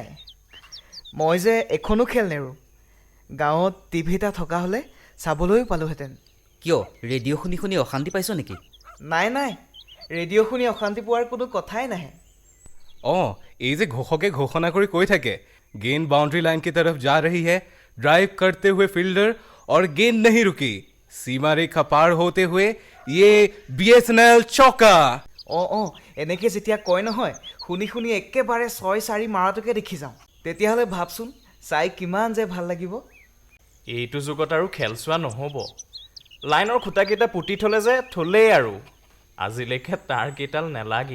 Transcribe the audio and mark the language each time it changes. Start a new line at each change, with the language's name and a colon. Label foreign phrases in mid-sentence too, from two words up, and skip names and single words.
Assamese: মই যে এখনো খেল নেৰোঁ, গাঁৱত টিভি এটা থকা হ'লে চাবলৈও পালোহেঁতেন। কিয় ৰেডিঅ' শুনি শুনি অশান্তি পাইছ নেকি? নাই নাই, ৰেডিঅ' শুনি অশান্তি পোৱাৰ কোনো কথাই নাহে। অঁ, এই যে ঘোষকে ঘোষণা কৰি কৈ থাকে,
Hindi: गेंद बाउंड्री लाइन की तरफ जा रही है, ड्राइव करते हुए फील्डर और गेंद नहीं रुकी, सीमा रेखा पार होते हुए ये BSNL चौका।
Assamese: অঁ এনেকৈ যেতিয়া কয় নহয়, শুনি শুনি একেবাৰে 6-4 মাৰাটোকে দেখি যাওঁ। তেতিয়াহ'লে ভাবচোন চাই কিমান যে ভাল লাগিব। এইটো যুগত আৰু খেল চোৱা নহ'ব। লাইনৰ খুঁটাকেইটা পুতি থ'লে যে থ'লেই আৰু, আজিলৈকে তাৰ কেইডাল নেলাগিল।